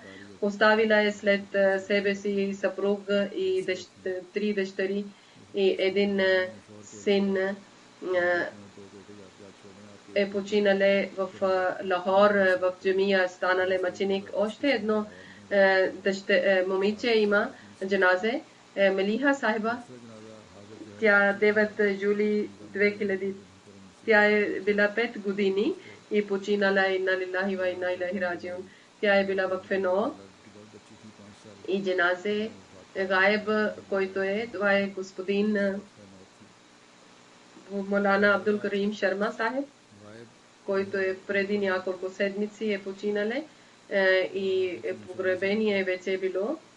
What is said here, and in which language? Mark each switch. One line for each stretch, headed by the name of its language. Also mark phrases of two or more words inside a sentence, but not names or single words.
Bulgarian: Оставила е след себе си съпруг и 3 дъщери и един син е починале в Лахор, в джамия станале мъченик. Още едно момиче има джаназе, Мелиха Сахиба. Тя 9 юли 2000. Тя е била 5 години и починала.
Arabic: إنا لله وإنا إليه راجعون.
Bulgarian: Тя е била в Фено и джаназе гаеб, който е, това е господин Молана Абдул Карим Шарма Сахиб, който е преди няколко седмици е починале и погребение вече е било.